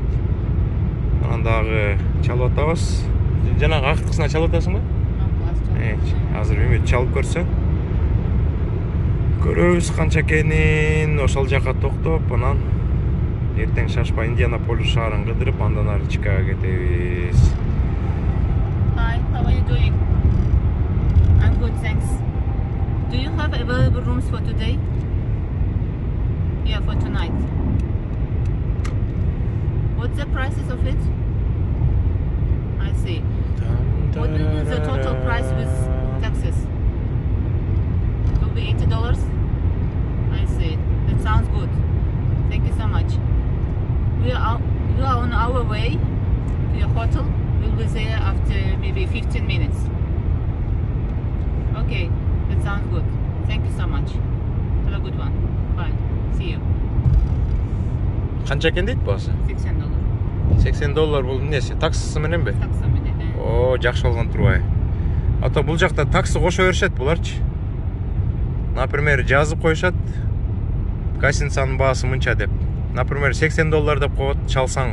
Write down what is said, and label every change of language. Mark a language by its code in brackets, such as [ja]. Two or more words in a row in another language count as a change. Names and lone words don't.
[ky] Анан дагы чалып атабыз. Жанагы акыркысына чалып атасыңбы? Азыр үмүт чалып көрсө. Көрөбүз канча экенин. Ошол жака токтоп, анан эртең шашпа Индианаполис шаарын кыдырып, андан ары Чикаго кетебиз. [en] Hi, how are you doing? I'm good, thanks. Do you have available rooms for today? Yeah, for tonight. What's the prices of it? I see. What will be the total price with taxes? It will be $80? I see. That sounds good. Thank you so much. We are on our way to your hotel. We'll be there after maybe 15 minutes. Okay, that sounds good. Thank you so much. Have a good one. Bye. See you. [ky] Канча экен дейт баасы? $60. $80 бул эмнеси? Таксысы мененби? Такса менен. О, жакшы болгон турбайбы? Ата бул жакта таксы кошо беришет буларчы. Например, жазып коюшат. Гостиницанын баасы мынча деп. Например, $80 деп коет, чалсаң.